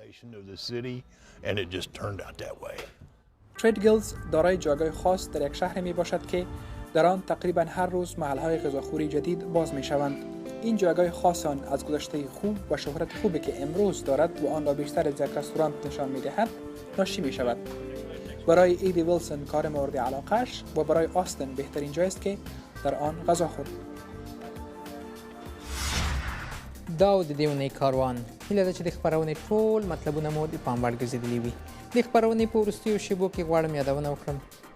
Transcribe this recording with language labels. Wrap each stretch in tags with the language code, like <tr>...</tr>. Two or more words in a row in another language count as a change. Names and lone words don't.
<fa>تریدگلز دارای جایگاه خاص در یک شهر می باشد که در آن تقریبا هر روز محل‌های غذاخوری جدید باز می‌شوند. این جایگاه خاص آن از گذشته خوب و شهرت خوبی که امروز دارد و آن را بیشتر از یک رستوران نشان می‌دهد ناشی می‌شود. برای ایدی ویلسون کار مورد علاقه‌اش و برای آستین بهترین جای است که در آن غذا خورد.</fa> <ps>دا د دیونی کاروان هیله ده چې د خپرونې ټول مطلبونه مو د پام وړ ګرځېدلي وي. د خپرونې په وروستیو شیبو کې غواړم یادونه وکړم</ps>